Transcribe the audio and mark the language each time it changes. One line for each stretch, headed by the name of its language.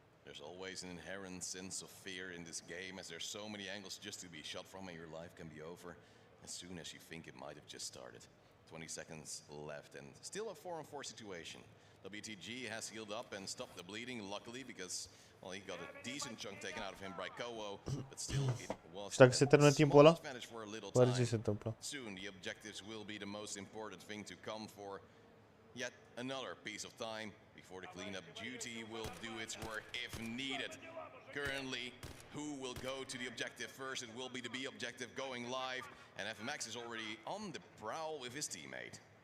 English: There's always an inherent sense of fear in this game, as there's so many angles just to be shot from, and your life can be over as soon as you think it might have just started. 20 seconds left, and still a 4-on-4 situation. WTG has healed up and stopped the bleeding, luckily, because, well, he got a decent chunk taken out of him by Koa, but still it was
Romanian: Și dacă se termină timpul ăla, oare ce se întâmplă?
English: Soon the objectives will be the most important thing to come for yet another piece of time before the cleanup duty will do its work if needed. Currently, who will go to the objective first? It will be the B objective going live, and FMX is already on the prowl with his teammate.